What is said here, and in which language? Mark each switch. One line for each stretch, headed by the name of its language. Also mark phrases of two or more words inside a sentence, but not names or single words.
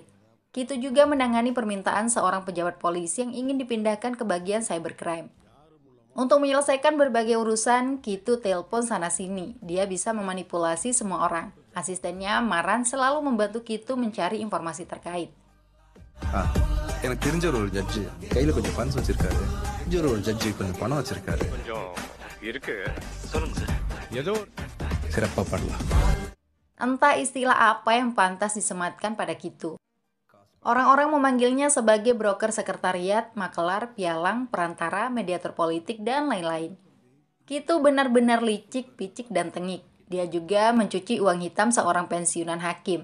Indonesian: Kitu juga menangani permintaan seorang pejabat polisi yang ingin dipindahkan ke bagian cybercrime. Untuk menyelesaikan berbagai urusan, Kitu telepon sana-sini. Dia bisa memanipulasi semua orang. Asistennya, Maran, selalu membantu Kitu mencari informasi terkait.
Tamil: எனக்கு தெரிஞ்ச ஒரு ஜட்ஜு கையில கொஞ்சம் பணம் வச்சிருக்காரு. தெரிஞ்ச ஒரு ஜட்ஜு கொஞ்சம் பணம் வச்சிருக்காரு. கொஞ்சம் இருக்கு. சொல்லுங்க சார். ஏதோ சிறப்பா பண்ணலாம்.
Indonesian: Entah istilah apa yang pantas disematkan pada Kitu. Orang-orang memanggilnya sebagai broker sekretariat, makelar, pialang, perantara, mediator politik, dan lain-lain. Kitu benar-benar licik, picik, dan tengik. Dia juga mencuci uang hitam seorang pensiunan hakim.